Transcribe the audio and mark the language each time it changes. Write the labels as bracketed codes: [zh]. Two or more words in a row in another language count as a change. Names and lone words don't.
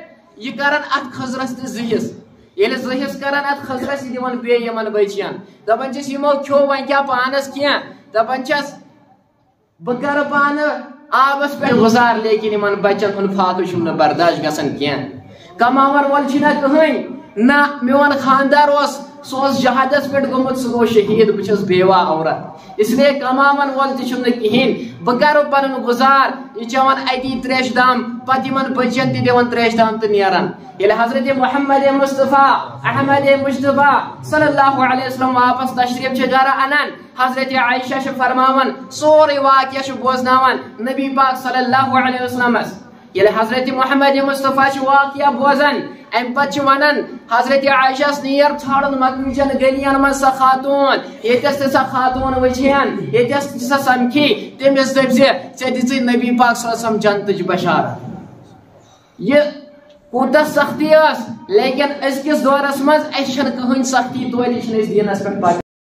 [ks] یہِ کران اتھ کھٔزرس تہِ 2 حِصہٕ، ییٚلہِ 2 حِصہٕ کران اتھ کھٔزرس، یہِ دِوان بیٚیہِ یِمن بچین، دپان چھِس یِمو کھیوٚو وۄنۍ کیٛاہ پانس کینٛہہ، دپان چھس بہٕ کرٕ پانہٕ آبس پٮ۪ٹھ گُزار، لیکن یِمن بچن ہُنٛد فاقہٕ چھُم نہٕ برداشت گژھان کینٛہہ. کماون وول چھُنہ کٕہٕنۍ، نہ میون خاندار اوس، سُہ اوس جہادس پٮ۪ٹھ گوٚمُت، سُہ گوٚو شہیٖد، بہٕ چھس بیوا عورت، [ur] اس لیے [ks] کماون وول تہِ چھُم نہٕ کِہیٖنۍ. بہٕ کرٕ پنُن گُزار، یہِ چٮ۪وان اتی تریشہِ دام، پتہٕ یِمن بچن تہِ دِوان تریشہِ دام تہٕ نیران. ییٚلہِ حضرت محمد مصطفیٰ احمد مجتبیٰ [ar] صلی اللہ علیہ وسلم [ks] واپس تشریف چھِ گرٕ انان، حضرت عائشہ چھِ فرماوان، سورُے واقعہ چھِ بوزناوان نبی پاک صلی اللہ علیہ وسلمس. یل حضرت محمد مصطفیٰ واقعہ بوزان ام پتہ ونان حضرت عائشہ نیر ژھانڈن مکہ گلیاں من سا خاتون یتس تہ سا خاتون وچھین یتس تہ سا سمکھی تمس دپ ژے دژ نبی پاک [ar] صلی اللہ علیہ وسلم [ks] جنتچ بشارت یہ کوتہ سختی اس لیکن ازکس دورس مز اس چھن کہین سختی تولی چھن اس دینس پہ